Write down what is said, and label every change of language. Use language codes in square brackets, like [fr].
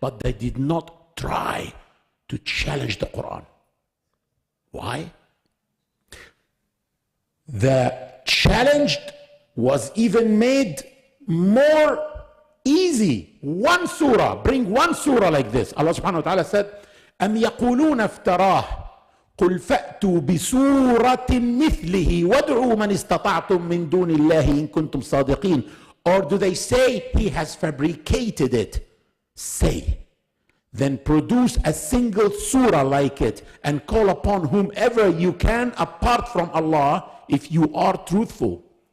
[en] But they did not try to challenge the Quran. Why? The challenge was even made more easy. One surah, bring one surah like this. Allah subhanahu wa ta'ala said, [ar] أَمْ يَقُولُونَ افْتَرَاهُ قُلْ فَأْتُوا بِسُورَةٍ مِثْلِهِ وَادْعُوا مَنِ اسْتَطَعْتُم مِّن دُونِ اللَّهِ إِن كُنتُمْ صَادِقِينَ. [en] Or do they say he has fabricated it? Say, then produce a single surah like it and call upon whomever you can apart from Allah if you are truthful.